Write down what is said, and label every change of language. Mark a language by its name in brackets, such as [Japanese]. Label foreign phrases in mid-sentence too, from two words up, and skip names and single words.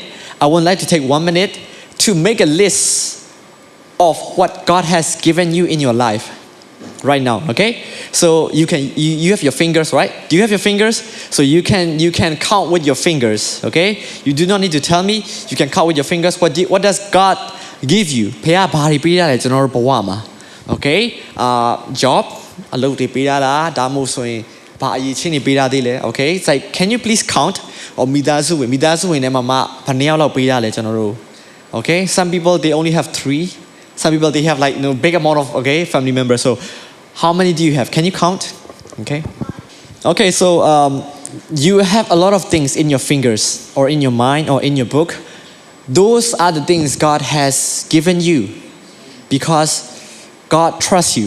[English] I would like to take 1 minute to make a list of what God has given you in your life right now. Okay? So you have your fingers, right? Do you have your fingers? So you can count with your fingers, okay? You do not need to tell me. You can count with your fingers. What does God give you? [Burmese] ဘုရားဘာတွေပေးရလဲကျွန်တော်တို့ဘဝမှာ Okay? Job အလုပ်တွေပေးရလားဒါမှမဟုတ်ဆိုရင်ဘာအရေးချင်းတွေပေးရသေးလဲ Okay? [English] It's like can you please count? [Burmese] Or မိသားစုဝင်ထဲမှာဘယ်နှစ်ယောက်လောက်ပေးရလဲကျွန်တော်တို့ Okay? [English] Some people they only have 3. Some people they have like big amount of family members. So how many do you have? Can you count? Okay. Okay, so you have a lot of things in your fingers or in your mind or in your book. Those are the things God has given you because God trusts you.